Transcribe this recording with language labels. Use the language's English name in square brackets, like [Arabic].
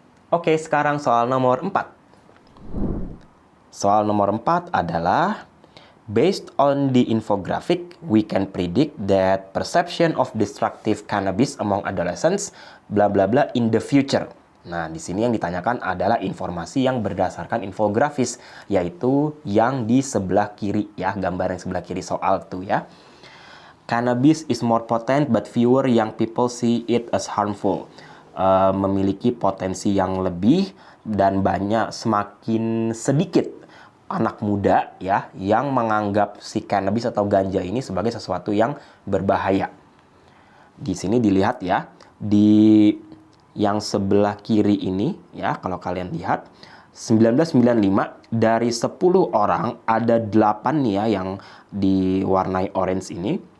[Indonesian] Oke, sekarang soal nomor 4. Soal nomor 4 adalah [English] based on the infographic, we can predict that perception of destructive cannabis among adolescents bla bla bla in the future. [Indonesian] Nah, di sini yang ditanyakan adalah informasi yang berdasarkan infografis, yaitu yang di sebelah kiri ya, gambar yang sebelah kiri soal tuh ya. [English] Cannabis is more potent but fewer young people see it as harmful. [Indonesian] Memiliki potensi yang lebih dan semakin sedikit anak muda ya yang menganggap si cannabis atau ganja ini sebagai sesuatu yang berbahaya. Di sini dilihat ya, di yang sebelah kiri ini ya, kalau kalian lihat 1995 dari 10 orang ada 8 nih ya yang diwarnai orange ini.